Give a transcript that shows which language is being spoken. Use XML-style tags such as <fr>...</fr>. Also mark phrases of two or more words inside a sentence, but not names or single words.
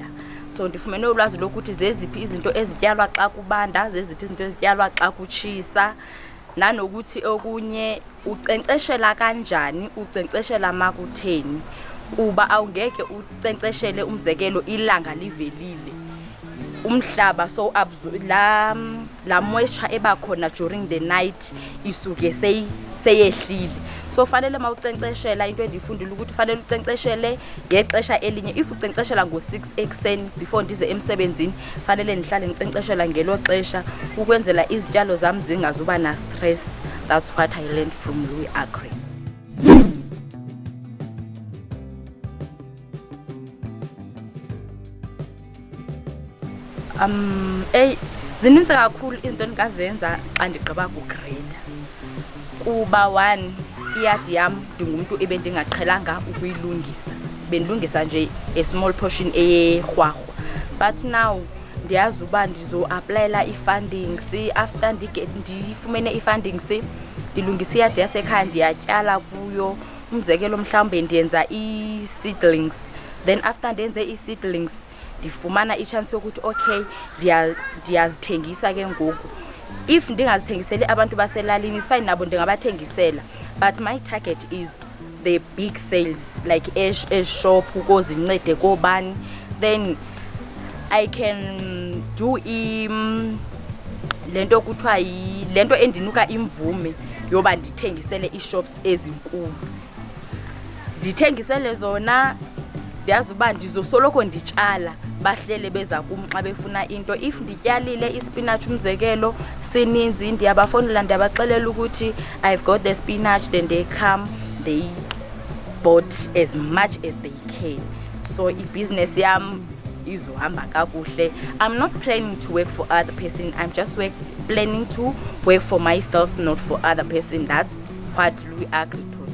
<xh>So ndifumene ulwazi lokuthi zeziphi izinto ezityalwa xa kubanda, zeziphi izinto ezityalwa xa kutshisa, nanokuthi okunye unkcenkceshela kanjani, unkcenkceshela makutheni, kuba awungeke unkcenkceshele umzekelo ilanga livelile, umhlaba so la moisture ebakhona</xh> <en>during the night</en> <xh>isuke seyehlile. So fanele mawunkcenkceshela, into endiyifundile ukuthi fanele unkcenkceshele ngexesha elinye. If unkcenkceshela ngo-6 ekuseni before ndize emsebenzini, fanele ndihlale ndinkcenkceshela ngelo xesha ukwenzela izityalo zam zingazuba na-stress.</xh> <en>That's what I learned from Louis Agri.</en> <xh>Zininzi kakhulu izinto endingazenza xa ndigqiba kugreda, kuba one, iyadi yam ndingumntu ebendingaqhelanga ukuyilungisa, bendilungisa nje</xh> <en>a small portion</en> <xh>eyerhwarhwa,</xh> <en>but now</en> <xh>ndiyazi uba ndizo-aplayela ii-fundings. After ndifumene ii-fundings, ndilungisa iyadi yasekhaya, ndiyatyala kuyo. Umzekelo mhlawumbe ndiyenza ii-seedlings,</xh> <en>then after</en> <xh>ndenze ii-seedlings ndifumana i-chance yokuthi okay ndiyazithengisa ke ngoku. If ndingazithengiseli abantu baselalini,</xh> <en>it's fine,</en> <xh>nabo ndingabathengisela,</xh> <en>but my target is the big sales, like</en> <xh>eshop ukozincede kobani.</xh> <en>Then I can do</en> <xh>lento kuthiwa lento endinuka imvume yoba ndithengisele ii-shops ezinkulu, ndithengisele zona. Ndiyazi uba ndizosoloko nditshala, bahlele beza kum xa befuna into.</xh> <en>If</en> <xh>ndityalile ispinach umzekelo sininzi, ndiyabafowunela ndiyabaxelela ukuthi</xh> <en>I've got the spinach, then they come, they bought as much as they can.</en> <xh>So ibhiziness yam izohamba kakuhle.</xh> <en>I'm not planning to work for other person, I'm just planning to work for myself, not for other person. That's what Louis Agri</en>